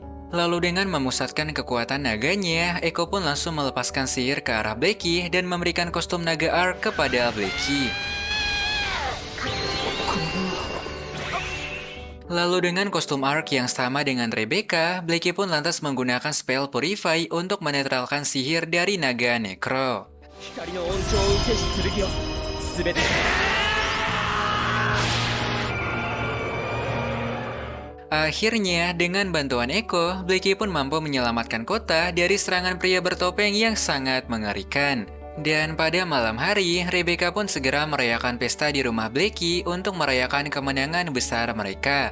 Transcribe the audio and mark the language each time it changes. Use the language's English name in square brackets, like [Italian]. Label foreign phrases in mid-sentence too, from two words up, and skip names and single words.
[Indonesian] Lalu dengan memusatkan kekuatan naganya, Echo pun langsung melepaskan sihir ke arah Blackie dan memberikan kostum naga Ark kepada Blackie. Lalu dengan kostum Ark yang sama dengan Rebecca, Blackie pun lantas menggunakan spell Purify untuk menetralkan sihir dari naga Necro. [Japanese] 光の温床を受けし剣を全て [Indonesian] Akhirnya, dengan bantuan Echo, Blackie pun mampu menyelamatkan kota dari serangan pria bertopeng yang sangat mengerikan. Dan pada malam hari, Rebecca pun segera merayakan pesta di rumah Blackie untuk merayakan kemenangan besar mereka.